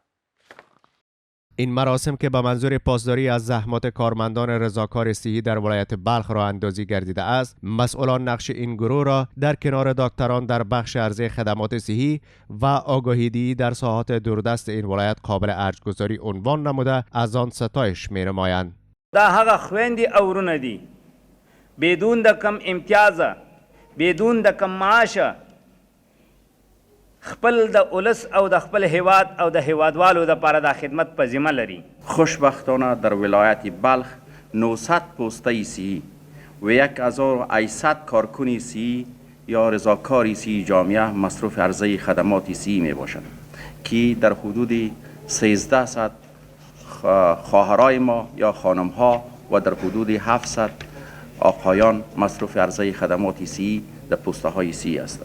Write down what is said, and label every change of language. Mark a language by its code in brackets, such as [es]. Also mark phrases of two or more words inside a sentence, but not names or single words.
[fa] این مراسم که به منظور پاسداری از زحمات کارمندان رضاکار صحی در ولایت بلخ را اندازی گردیده است، مسئولان نقش این گروه را در کنار دکتران در بخش عرضه خدمات صحی و آگاهیدهی در ساحات دوردست این ولایت قابل ارزگذاری عنوان نموده از آن ستایش می‌نمایند. [ps] دا هغه خويندې او ورونه دي بدون د کم امتیاز بدون د کم معاش خپل د اولس او د خپل هیواد او د هیوادوالو د پاره د خدمت په ذمه لري. [fa] خوشبختانه در ولایت بلخ 900 پوسته صحی و 1800 کارکن صحی یا رضاکار صحی جامعه مصروف عرضه خدمات صحی می باشند که در حدود 1300 خواهرای ما یا خانم ها و در حدود 700 آقایان مصروف عرضه خدمات صحی در پوسته های صحی هستند.